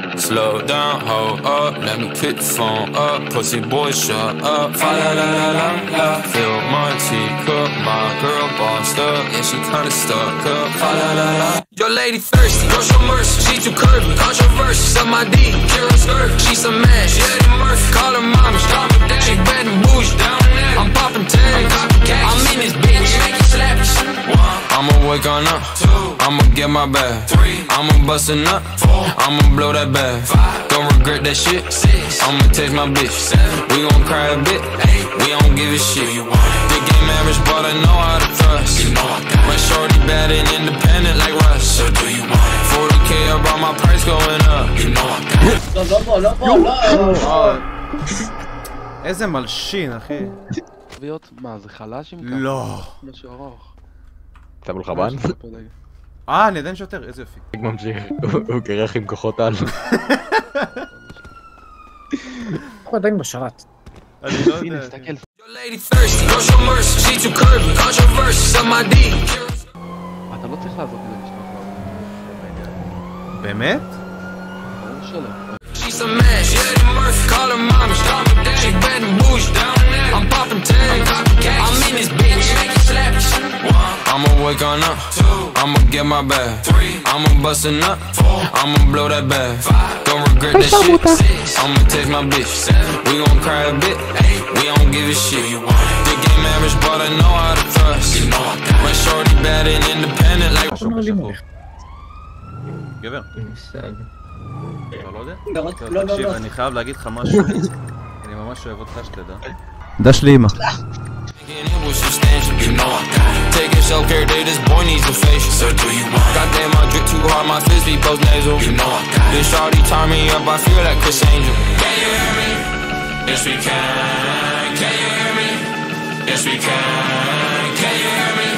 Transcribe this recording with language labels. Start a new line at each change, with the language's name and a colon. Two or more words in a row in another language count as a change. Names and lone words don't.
English: slow down, hold up, let me pick the phone up. Pussy boy, shut up. Fa la la la la la. Fill my teacup, my girl bossed up, yeah, she kinda stuck up. Fa la la la. Your lady thirsty, no show mercy. She too curvy, controversy. Suck my D, Kira skirt. She some mad, she Eddie Murphy. Call her mama, stop her dad. She bad and bougie, down there. I'm popping tags, I'm in this bitch, make it slap. I'ma wake on up, I'ma get my bag, I'ma bust a nut, I'ma blow that bag. Don't regret that shit, I'ma text my bitch. We gon' cry a bit, we don't give a shit. Big game average, but I know how to trust. My shorty bad and independent like Russ. So do you want it? 40K about my price going up. You know I got it.
Hebrew: איזה מלשין, אחי. מה, זה חלש עם ככה? לא. משהו ארוך. שמו לך בן? אני עדיין שוטר, איזה יופי. ממשיך, הוא קרח עם כוחות על. הוא עדיין בשרת. אני לא יודע. הנה, תסתכל. אתה לא צריך לעזור כדי לשמוע כבר. באמת? ברור שלא.
English: She's a man, she Eddie Murphy. Call her mama, stop her dad. She bad and bougie, down there. I'm popping tags, I'm in this bitch, make it slap. I'ma wake on up, I'ma get my bag, I'ma bust a nut, I'ma blow that bag. Don't regret that shit, I'ma text my bitch. We gon' cry a bit, we don't give a shit. Big game average, but I know how to trust. My shorty bad and independent like.
Hebrew: גבר. אתה לא יודע? תקשיב, אני חייב להגיד לך משהו. אני ממש אוהב אותך שתדע. דש לי אמא.
English: Taking self-care day, this boy needs a facial. So do you want? Goddamn, I drip too hard, my fist be post nasal. You know I got it. This shawty tie me up, I feel like Chris Angel. Can you hear me? Yes we can. Can you hear me? Yes we can. Can you hear me?